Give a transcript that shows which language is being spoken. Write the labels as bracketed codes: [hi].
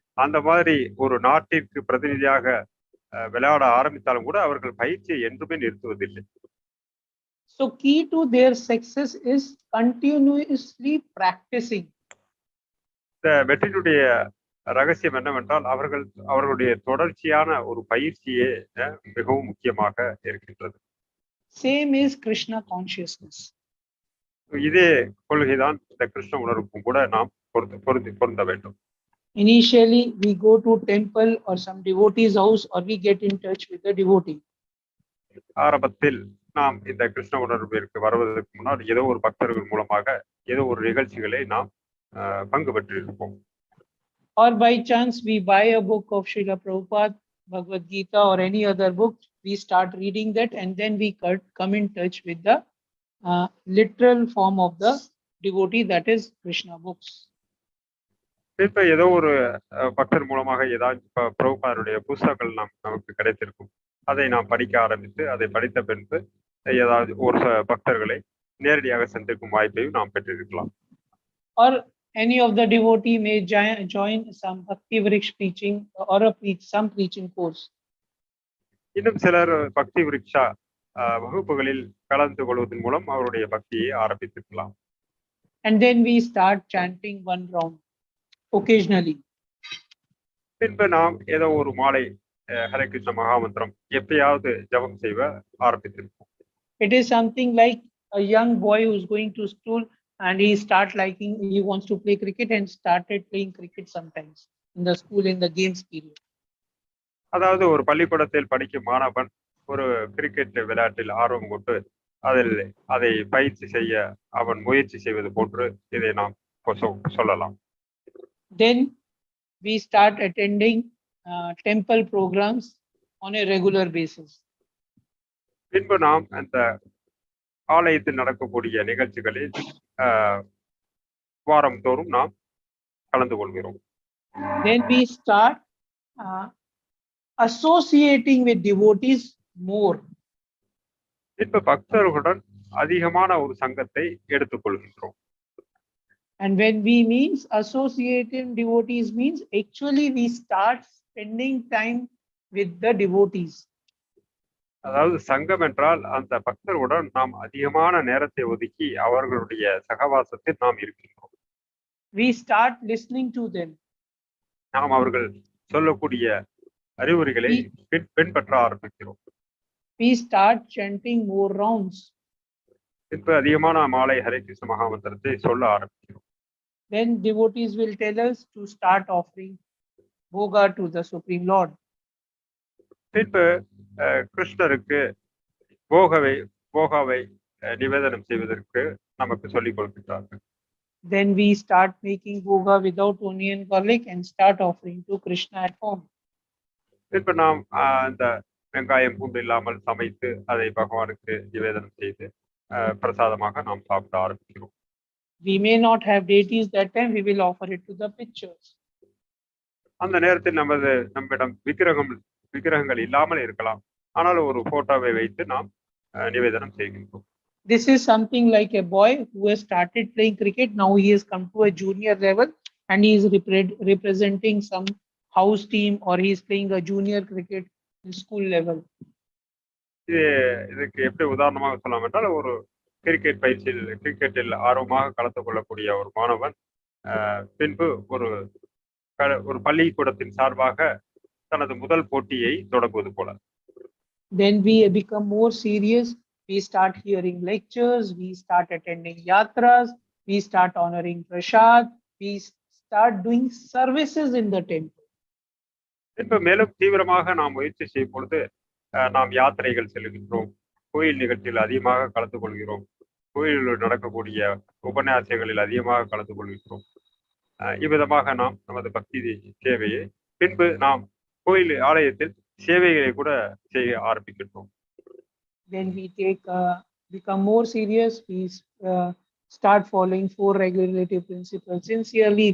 [ta] அந்த மாதிரி ஒரு நாட்டிற்கு பிரதிநிதியாக விளையாட ஆரம்பித்தாலும் கூட அவர்கள் பயிற்சியை என்றுமே நிறுத்துவதில்லை. [en] So key to their success is continuously practicing. [ta] இந்த வெற்றியுடைய ரகசியம் என்னவென்றால் அவர்களுடைய தொடர்ச்சியான ஒரு பயிற்சியே மிகவும் முக்கியமாக இருக்கின்றது. [en] Same is Krishna consciousness. [ta] இதே கொள்கைதான் இந்த கிருஷ்ண உணர்வுக்கும் கூட நாம் பொருந்த வேண்டும். [en] Initially, we go to temple or some devotee's house, or we get in touch with the devotee. [ta] ஆரம்பத்தில் நாம் இந்த கிருஷ்ண உணர்விற்கு வருவதற்கு முன்னால் ஏதோ ஒரு பக்தர்கள் மூலமாக ஏதோ ஒரு நிகழ்ச்சிகளை நாம் பங்கு பெற்றிருப்போம். [en] Or by chance we buy a book of Srila Prabhupada, Bhagavad Gita or any other book, we start reading that, and then we come in touch with the literal form of the devotee, that is Krishna books. [ta] இப்ப ஏதோ ஒரு பக்தர் மூலமாக ஏதாவது பிரபுபாதருடைய புஸ்தகங்கள் நமக்கு கிடைத்திருக்கும். அதை நாம் படிக்க ஆரம்பித்து அதை படித்த பின்பு ஏதாவது ஒரு பக்தர்களை நேரடியாக சந்திக்கும் வாய்ப்பையும் நாம் பெற்றிருக்கலாம். [en] Or any of the devotee may join some Bhakti Vriksha preaching or some preaching course. [ta] இன்னும் சிலர் பக்தி விருக்ஷா வகுப்புகளில் கலந்து கொள்வதன் மூலம் அவருடைய பக்தியை ஆரம்பித்திருக்கலாம். [en] And then we start chanting one round occasionally. [ta] பின்பு நாம் ஏதோ ஒரு மாலை ஹரே கிருஷ்ண மகாமந்திரம் எப்பயாவது ஜபம் செய்வ ஆரம்பித்திருப்போம். [en] It is something like a young boy who is going to school and he wants to play cricket and started playing cricket sometimes in the school in the games period. [ta] அதாவது ஒரு பள்ளிக்கூடத்தில் படிக்கும் மாணவன் ஒரு கிரிக்கெட் விளையாட்டில் ஆர்வம் கொண்டு அதை பயிற்சி செய்ய அவன் முயற்சி செய்வது போன்று இதை நாம் சொல்லலாம். [en] Then we start attending temple programs on a regular basis. [ta] பின்பு நாம் அந்த ஆலயத்தில் நடக்கக்கூடிய நிகழ்ச்சிகளில் வாரம் தோறும் நாம் கலந்து கொள்கிறோம். [en] Then we start associating with devotees more. [ta] இப்ப பக்தர்களுடன் அதிகமான ஒரு சங்கத்தை எடுத்துக்கொள்கின்றோம். [en] And when we means associating devotees means actually we start spending time with the devotees. [ta] அதாவது சங்கம் என்றால் அந்த பக்தர்களுடன் நாம் அதிகமான நேரத்தை ஒதுக்கி அவர்களுடைய சகவாசத்தில் நாம் இருக்கின்றோம். [en] We start listening to them. [ta] நாம் அவர்கள் சொல்லக்கூடிய அறிவுரைகளை பின்பற்ற ஆரம்பிக்கிறோம். [en] We start chanting more rounds. [ta] இப்ப அதிகமான மாலை ஹரே கிருஷ்ண மகாமந்திரத்தை சொல்ல ஆரம்பிக்கிறோம். [en] Then devotees will tell us to start offering bhoga to the Supreme Lord. [ta] பின்பு கிருஷ்ணருக்கு போகாவை நிவேதனம் செய்வதற்கு நமக்கு சொல்லிக் கொடுக்கிறார்கள். [en] Then we start making bhoga without onion garlic and start offering to Krishna at home. [ta] இப்ப நாம் அந்த வெங்காயம் பூண்டு இல்லாமல் சமைத்து அதை பகவானுக்கு நிவேதனம் செய்து பிரசாதமாக நாம் சாப்பிட ஆரம்பிக்கிறோம். [en] We may not have deities that time, we will offer it to the pictures. [ta] அந்த நேரத்தில் நம்மிடம் விக்கிரகங்கள் இல்லாமல் இருக்கலாம், ஆனால் ஒரு போட்டோவை வைத்து நாம் நிவேதனம் செய்கின்றோம். [en] This is something like a boy who has started playing cricket. Now he has come to a junior level and he is representing some house team, or he is playing a junior cricket in school level. [ta] இதுக்கு எப்படி உதாரணமாக சொல்லலாம் என்றால், ஒரு கிரிக்கெட்டில் ஆர்வமாக கலந்து கொள்ளக்கூடிய ஒரு மாணவன் பின்பு ஒரு பள்ளிக்கூடத்தின் சார்பாக தனது முதல் போட்டியை தொடங்குவது போல. [en] Then we become more serious. We start hearing lectures, we start attending yatras, we start honoring prasad, we start doing services in the temple. [ta] இப்ப மேலும் தீவிரமாக நாம் முயற்சி செய்யும் பொழுது நாம் யாத்திரைகள் செல்கின்றோம், கோயில் நிகழ்ச்சியில் அதிகமாக கலந்து கொள்கிறோம், கோயிலில் நடக்கக்கூடிய உபன்யாசங்களில் அதிகமாக கலந்து கொள்கிறோம். இவ்விதமாக நாம் நமது பக்தி சேவையை பின்பு நாம் கோயில் ஆலயத்தில் சேவைகளை கூட செய்ய ஆரம்பிக்கின்றோம். [en] Then we become more serious. We start following 4 regulative principles sincerely.